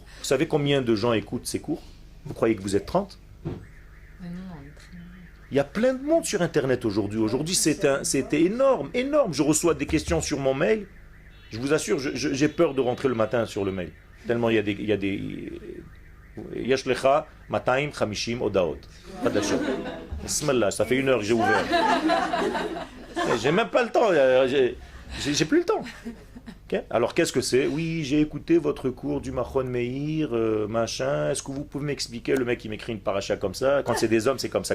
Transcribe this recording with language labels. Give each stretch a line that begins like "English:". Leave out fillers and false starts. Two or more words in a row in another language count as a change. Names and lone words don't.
French: Vous savez combien de gens écoutent ces cours? Vous croyez que vous êtes 30? Il y a plein de monde sur Internet aujourd'hui. Aujourd'hui, c'était énorme, énorme. Je reçois des questions sur mon mail. Je vous assure, j'ai peur de rentrer le matin sur le mail. Tellement il y a des
Hebrew: יש לך 250 הודעות.
French: Bismillah, ça fait 1 heure que j'ai ouvert. J'ai même pas le temps. J'ai plus le temps. Okay. Alors qu'est-ce que c'est? Oui, j'ai écouté votre cours du Machon Meir, machin. Est-ce que vous pouvez m'expliquer? Le mec il m'écrit une paracha comme ça. Quand c'est des hommes, c'est comme ça.